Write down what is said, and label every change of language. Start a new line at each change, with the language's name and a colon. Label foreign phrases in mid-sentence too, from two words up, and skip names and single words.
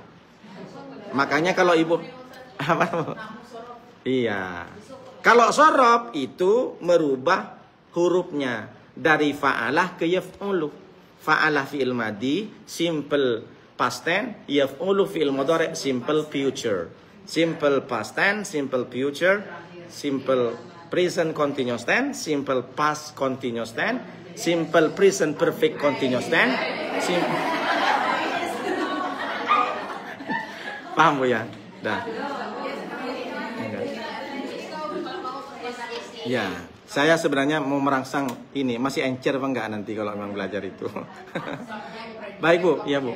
Indonesian: Makanya kalau ibu apa? Iya. Kalau sorob itu merubah hurufnya dari fa'alah ke yaf'ulu.
Arabic: فعل فعل ماضي,
English: simple past tense.
Arabic: يفعل فعل مضارع',
English: simple future. Simple past tense, simple future. Simple present continuous tense, simple past continuous tense, simple present perfect continuous tense.
Indonesian: Paham Bu ya? Dah. Ya. Saya sebenarnya mau merangsang ini, masih encer apa enggak nanti kalau memang belajar itu. Baik Bu, iya Bu.